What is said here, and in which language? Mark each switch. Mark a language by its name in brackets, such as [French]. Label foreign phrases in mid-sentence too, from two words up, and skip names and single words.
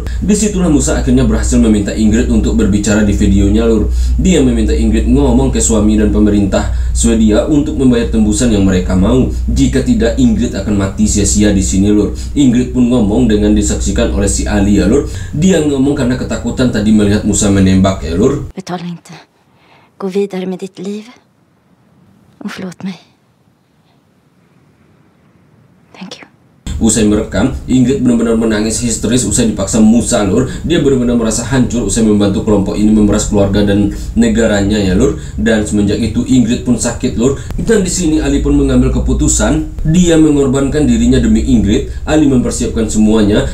[Indonesian] Disitulah Musa akhirnya berhasil meminta Ingrid untuk berbicara di videonya lur. Dia meminta Ingrid ngomong ke suami dan pemerintah Swedia untuk membayar tembusan yang mereka mau. Jika tidak, Ingrid akan mati sia-sia di sini lur. Ingrid pun ngomong dengan disaksikan oleh si Ali ya lur. Dia ngomong karena ketakutan tadi melihat Musa menembak ya lur. [Swedish] Betala inte. Gå vidare med ditt liv. Och förlåt mig. [English] Thank you. [Indonesian] Usai merekam, Ingrid benar-benar menangis histeris usai dipaksa Musa lur. Dia benar-benar merasa hancur usai membantu kelompok ini memeras keluarga dan negaranya ya lur. Dan semenjak itu Ingrid pun sakit lur. Dan di sini Ali pun mengambil keputusan. Dia mengorbankan dirinya demi Ingrid. Ali mempersiapkan semuanya.